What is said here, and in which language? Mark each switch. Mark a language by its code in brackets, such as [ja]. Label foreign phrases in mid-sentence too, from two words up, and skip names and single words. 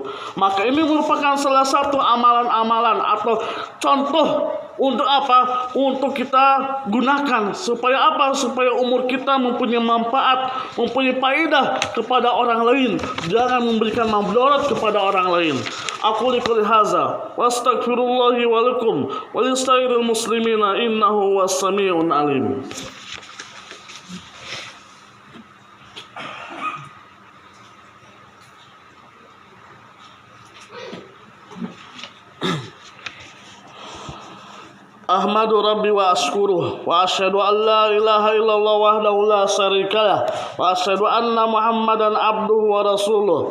[id] Maka ini merupakan salah satu amalan-amalan atau contoh untuk apa? Untuk kita gunakan supaya apa? Supaya umur kita mempunyai manfaat, mempunyai faedah kepada orang lain. Jangan memberikan mudarat kepada orang lain. [ar] أقول هذا وأستغفر الله ولكم ولسائر المسلمين إنه السميع عليم. أحمد ربي وأشكره وأشهد أن لا إله إلا الله وحده لا شريك له وأشهد أن محمدا عبده ورسوله.